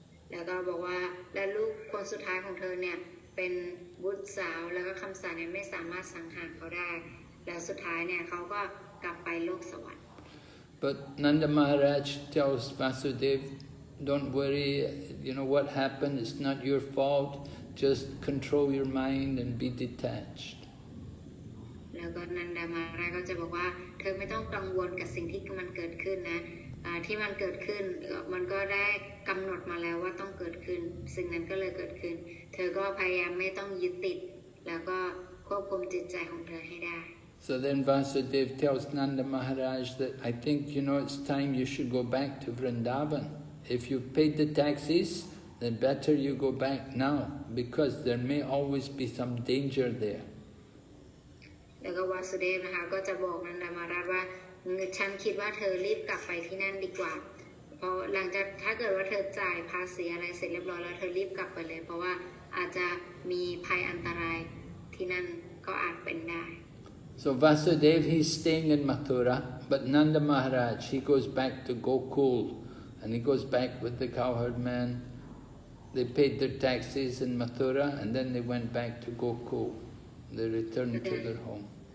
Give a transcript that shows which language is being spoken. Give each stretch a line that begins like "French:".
Thai: แล้วก็บอกว่าและลูกคนสุดท้ายของเธอเนี่ยเป็นบุตรสาวแล้วก็คำสาเนี่ยไม่สามารถสังหารเขาได้แล้วสุดท้ายเนี่ยเขาก็กลับไปโลกสวรรค์
English: But Nanda Maharaj tells Vasudeva, don't worry, what happened, it's not your fault, just control your mind and be detached.
Thai: แล้วก็นันดามาราก็จะบอกว่าเธอไม่ต้องกังวลกับสิ่งที่มันเกิดขึ้นนะที่มันเกิดขึ้นมันก็ได้กำหนดมาแล้วว่าต้องเกิดขึ้นสิ่งนั้นก็เลยเกิดขึ้นเธอก็พยายามไม่ต้องยึดติดแล้วก็ควบคุมจิตใจของเธอให้ได้
English: So then Vasudeva tells Nanda Maharaj that I think, it's time you should go back to Vrindavan. If you've paid the taxes, then better you go back now, because there may always be some danger there.
Thai: แล้วก็วาสุเดฟนะคะก็จะบอกนันดามาราชว่าฉันคิดว่าเธอรีบกลับไปที่นั่นดีกว่าเพราะหลังจากถ้าเกิดว่าเธอจ่ายภาษีอะไรเสร็จเรียบร้อยแล้วเธอรีบกลับไปเลยเพราะว่าอาจจะมีภัยอันตรายที่นั่นก็อาจเป็นได้
English: So Vasudeva, he's staying in Mathura, but Nanda Maharaj, he goes back to Gokul, and he goes back with the cowherd man. They paid their taxes in Mathura, and then they went back to Gokul. They returned to their home.